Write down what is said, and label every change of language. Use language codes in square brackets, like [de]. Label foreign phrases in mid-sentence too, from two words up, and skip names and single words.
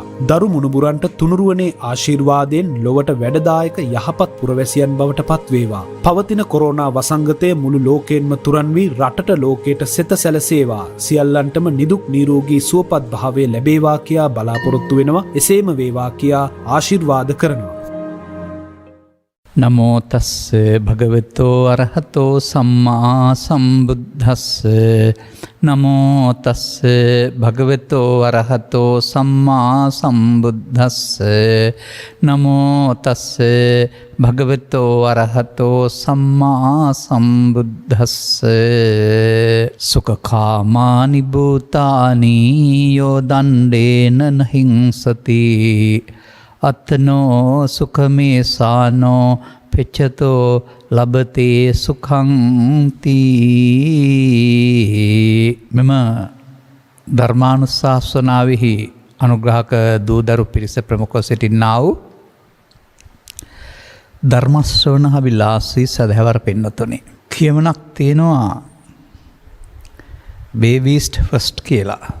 [si] දරු මුණුබුරන්ට තුනුරුවනේ ආශිර්වාදයෙන් ලොවට වැඩදායක යහපත් පුරවැසියන් බවට පත් වේවා. පවතින කොරෝනා වසංගතය මුළු ලෝකයෙන්ම තුරන් වී රටට ලෝකයට සෙත සැලසේවා. සියල්ලන්ටම නිදුක් නිරෝගී සුවපත් භාවය ලැබේවා කියා බලාපොරොත්තු වෙනවා. එසේම වේවා කියා ආශිර්වාද කරනවා. [pi] නමෝ තස්ස භගවතෝ අරහතෝ සම්මා සම්බුද්දස්ස නමෝ තස්ස භගවතෝ අරහතෝ සම්මා සම්බුද්දස්ස නමෝ තස්ස භගවතෝ අරහතෝ සම්මා සම්බුද්දස්ස සුඛකාමානි භූතානි යෝ දණ්ඩේන නහිංසති අත්නෝ සුඛමේ සානෝ පෙච්චතෝ ලබතේ සුඛං තී. [si] මෙම ධර්මානුශාසනාවෙහි අනුග්‍රහක දූදරු පිරිස ප්‍රමුඛව සිටින්නා වූ ධර්ම ශ්‍රවණ අභිලාෂී සදහැවර පින්නතුනි, කියමනක් තියෙනවා [en] babies first [si] කියලා.